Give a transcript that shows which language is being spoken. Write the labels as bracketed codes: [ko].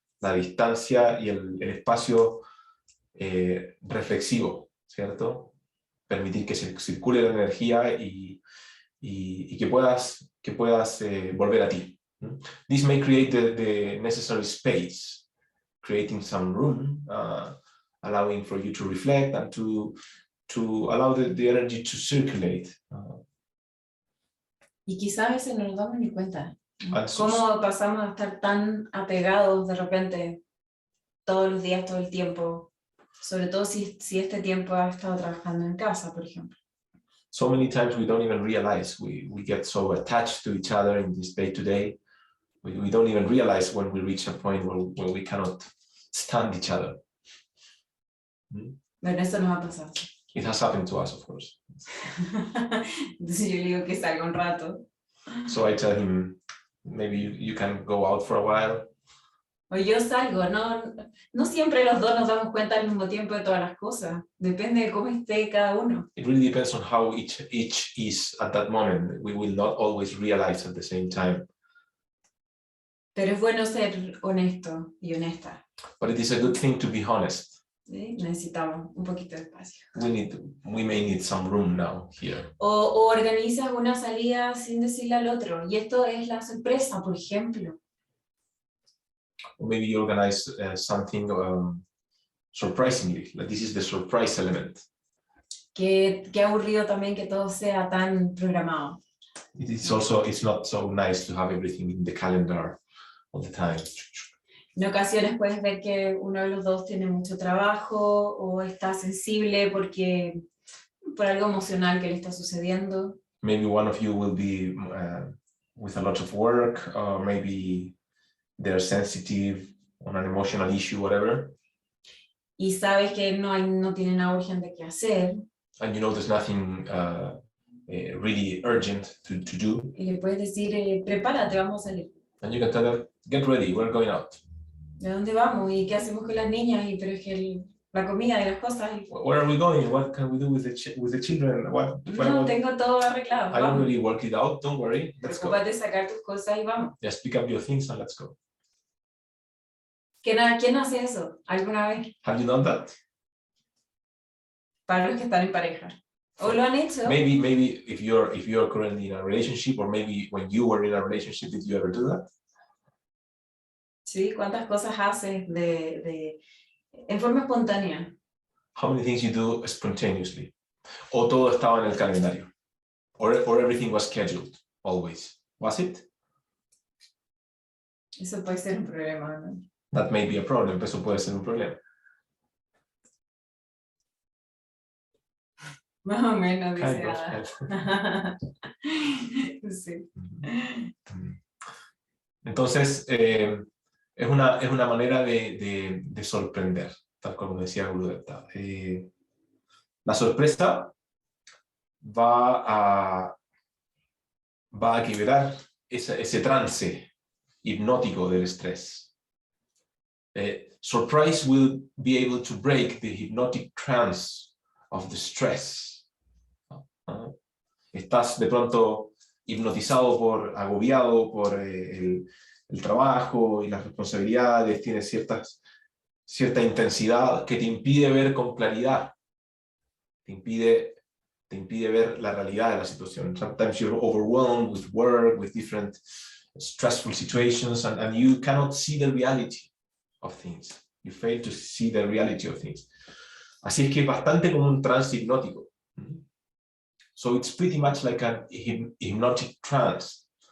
[es] La distancia y el espacio reflexivo, ¿cierto? Permitir que se circule la energía y que puedas volver a ti. [en] This may create the necessary space, creating some room, allowing for you to reflect and to allow the energy to circulate. [es] Y quizás a veces no nos damos ni cuenta. ¿Cómo pasamos a estar tan apegados de repente todos los días, todo el tiempo? Sobre todo si este tiempo ha estado trabajando en casa, por ejemplo. [en] So many times we don't even realize we get so attached to each other in this day-to-day. We don't even realize when we reach a point where we cannot stand each other. [es] Bueno, eso nos ha pasado. [en] It has happened to us, of course. [es] Entonces yo le digo que salga un rato. [en] So I tell him, maybe you can go out for a while. [es] O yo salgo, no siempre los dos nos damos cuenta al mismo tiempo de todas las cosas. Depende de cómo esté cada uno. [en] It really depends on how each is at that moment. We will not always realize at the same time. [es] Pero es bueno ser honesto y honesta. [en] But it is a good thing to be honest. [es] ¿Sí? Necesitamos un poquito de espacio. [en] We may need some room now here. [es] O organizas una salida sin decirle al otro. Y esto es la sorpresa, por ejemplo. [en] Or maybe you organize something surprisingly. Like this is the surprise element. [es] Qué aburrido también que todo sea tan programado. [en] It's not so nice to have everything in the calendar all the time. [es] En ocasiones puedes ver que uno de los dos tiene mucho trabajo o está sensible por algo emocional que le está sucediendo. [en] Maybe one of you will be with a lot of work, or maybe they're sensitive on an emotional issue, whatever. [es] Y sabes que no tienen nada urgente que hacer. [en] And you know there's nothing really urgent to do. [es] Y le puedes decir, prepárate, vamos a salir. [en] And you can tell them, get ready, we're going out. [es] ¿De dónde vamos? ¿Y qué hacemos con las niñas? Pero es que la comida y las cosas. [en] Where are we going? What can we do with the children? [es] No, tengo todo arreglado. [en] I already worked it out, don't worry, let's go. [es] Preocúpate de sacar tus cosas y vamos. [en] Just pick up your things and let's go. [es] ¿Quién hace eso alguna vez? [en] Have you done that? [es] Para los que están en pareja. ¿O lo han hecho? [en] Maybe if you're currently in a relationship, or maybe when you were in a relationship, did you ever do that? [es] Sí, ¿cuántas cosas haces en forma espontánea? [en] How many things you do spontaneously? [es] O todo estaba en el calendario? [en] Or everything was scheduled, always? Was it? [es] Eso puede ser un problema, ¿no? [en] That may be a problem, [es] eso puede ser un problema. Más o menos, dice Ada. Sí. Entonces, es una manera de sorprender, tal como decía Gurudevta. La sorpresa va a quebrar ese trance hipnótico del estrés. [en] Surprise will be able to break the hypnotic trance of the stress. [es] Estás de pronto hipnotizado agobiado por el trabajo y las responsabilidades, tienes cierta intensidad que te impide ver con claridad, te impide te impide ver la realidad de la situación. [en] Sometimes you're overwhelmed with work, with different stressful situations, and you cannot see the reality of things. You fail to see the reality of things. [es] Así es que es bastante como un trance hipnótico. [en] So it's pretty much like a hypnotic trance.